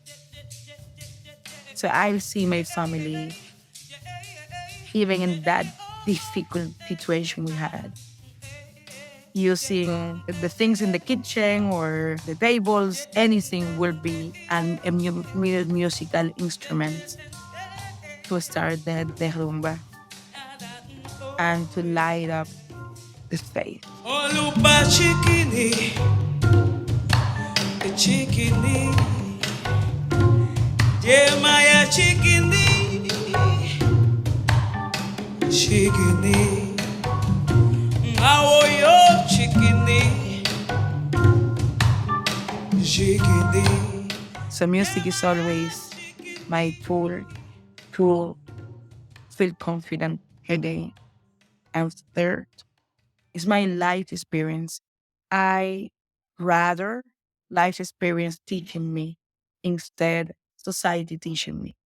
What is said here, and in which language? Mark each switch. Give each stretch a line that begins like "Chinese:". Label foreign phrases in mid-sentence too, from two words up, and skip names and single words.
English: So I see my family even in that difficult situation we had, using the things in the kitchen or the tables, anything will be a musical instrument to start the rumba and to light up the space. Olupa chikini, chikini, Daymé chikini, chikini, awoyo chikini, chikini. So music is always my tool to feel confident every day. And third, it's my life experience. I rather life experience teaching me instead society teaching me.